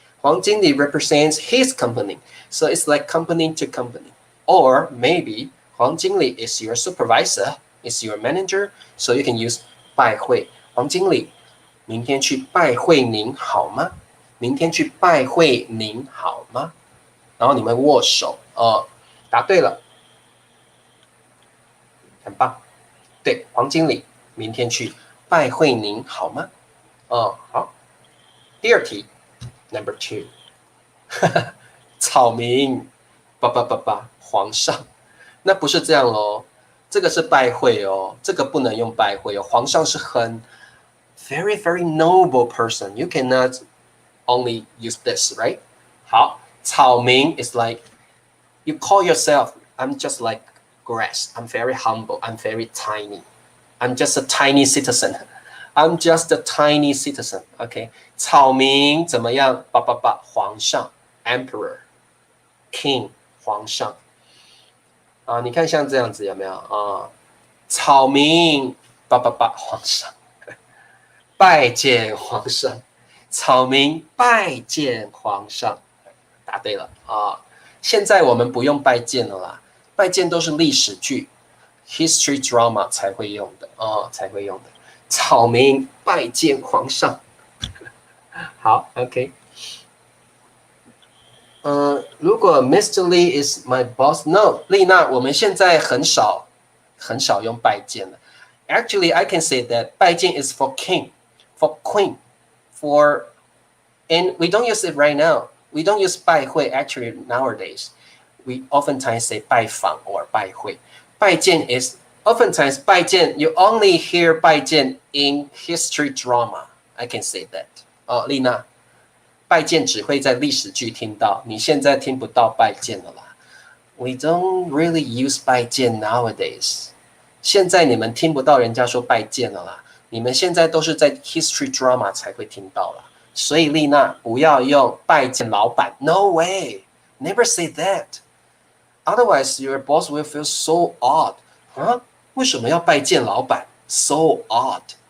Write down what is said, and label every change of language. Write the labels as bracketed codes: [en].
[en] 黄经理 represents his company, so it's like company to company. Or maybe 黄经理 is your supervisor, is your manager, so you can use 拜会。 [zh] 黄经理，明天去拜会您好吗？明天去拜会您好吗？然后你们握手，答对了，很棒。对，黄经理，明天去拜会您好吗？好。第二题 ，Number Two， 草民，皇上，那不是这样咯，这个是拜会哦，这个不能用拜会哦，皇上是很 [en] very very noble person. You cannot only use this, right? 好，草民 is like you call yourself. I'm just like grass. I'm very humble. I'm very tiny. I'm just a tiny citizen. I'm just a tiny citizen. [zh] OK， 草民怎么样？皇上 ， [en] emperor, king， [zh] 皇上啊，你看像这样子有没有啊？草民皇上，拜见皇上，草民拜见皇上，答对了啊！现在我们不用拜见了啦，拜见都是历史剧 ， [en] history drama [zh] 才会用的才会用的。草民拜见皇上，好 ，OK。如果 Mr. [en] Lee is my boss，no， [zh] 丽娜，我们现在很少用拜见了。 [en] Actually, I can say that 拜见 is for king, for queen, for, and we don't use it right now. We don't use 拜会 actually nowadays. We oftentimes say 拜访 or 拜会。拜见 is oftentimes 拜见 you only hear 拜见 in history drama. I can say that. [zh] 丽娜，拜见只会在历史剧听到，你现在听不到拜见了啦。 [en] We don't really use 拜见 nowadays. [zh] 现在你们听不到人家说拜见了啦，你们现在都是在 [en] history drama [zh] 才会听到啦。所以丽娜不要用拜见老板 ， [en] No way, never say that. Otherwise, your boss will feel so odd. [zh] 啊，为什么要拜见老板 ？ [en] So odd.